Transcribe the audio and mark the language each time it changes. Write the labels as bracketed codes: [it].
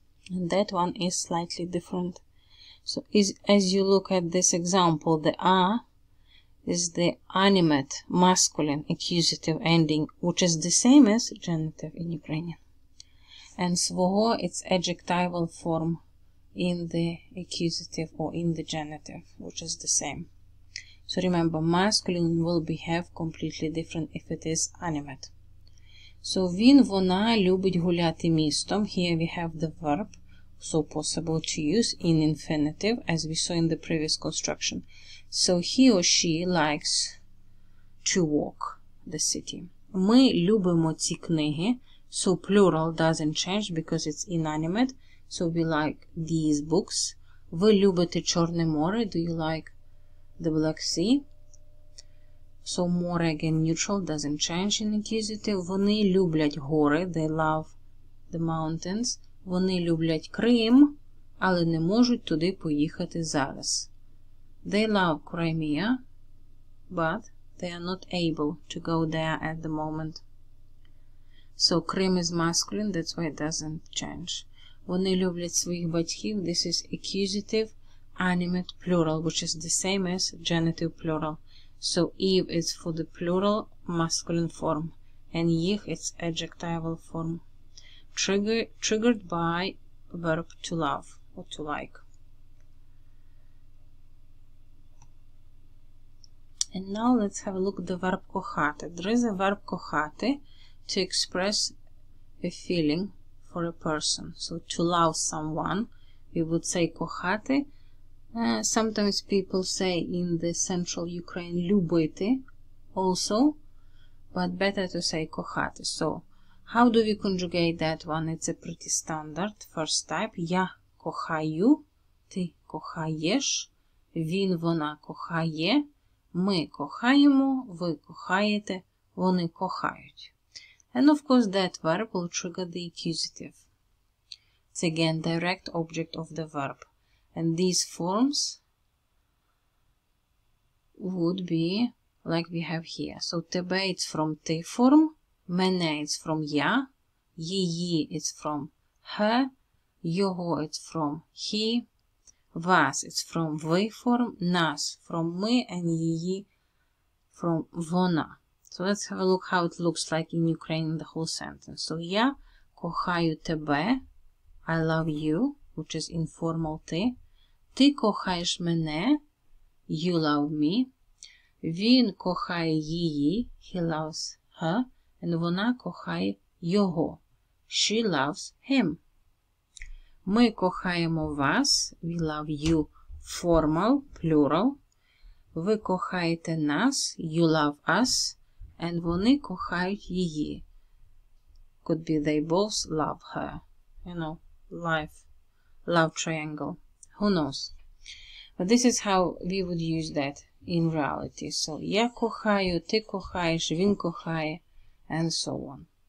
[en] And that one is slightly different. So as you look at this example, the is the animate masculine accusative ending, which is the same as genitive in Ukrainian. And свого, it's adjectival form in the accusative or in the genitive, which is the same. So remember, masculine will behave completely different if it is animate. [uk] So він, вона любить гуляти містом. [en] Here we have the verb, so possible to use in infinitive, as we saw in the previous construction. So he or she likes to walk the city. [uk] Ми любимо ці книги. [en] So plural doesn't change because it's inanimate. So we like these books. [uk] Ви любите Чорне море. [en] Do you like the Black Sea? So море, again, neutral, doesn't change in accusative. [uk] Вони люблять гори. [en] They love the mountains. [uk] Вони люблять Крим, але не можуть туди поїхати зараз. [en] They love Crimea, but they are not able to go there at the moment. So Крим is masculine, that's why it doesn't change. [uk] Вони люблять своїх батьків. [en] This is accusative, animate, plural, which is the same as genitive plural. So Eve is for the plural masculine form, and їх it's adjectival form. Triggered by verb to love or to like. And now let's have a look at the verb кохати. There is a verb кохати to express a feeling for a person. So to love someone, we would say кохати. Sometimes people say in the central Ukraine любити also, but better to say кохати. So how do we conjugate that one? It's a pretty standard. First type. [uk] Я кохаю, ти кохаєш, він, вона кохає, ми кохаємо, ви кохаєте, вони кохають. [en] And of course that verb will trigger the accusative. It's again direct object of the verb. And these forms would be like we have here. So тебе it's from ти form, мене it's from я, її it's from her, його it's from he, вас it's from ви form, нас from ми, and її from вона. So let's have a look how it looks like in Ukrainian, the whole sentence. So [uk] я кохаю тебе, [en] I love you, which is informal ти. [uk] Ти кохаєш мене, [en] you love me. [uk] Він кохає її, [en] he loves her. And [uk] вона кохає його, [en] she loves him. [uk] Ми кохаємо вас, [en] we love you, formal, plural. [uk] Ви кохаєте нас, [en] you love us. [uk] And вони кохають її. [en] Could be they both love her. You know, love triangle. Who knows? But this is how we would use that in reality. [uk] So, я кохаю, ти кохаєш, він кохає, [en] and so on.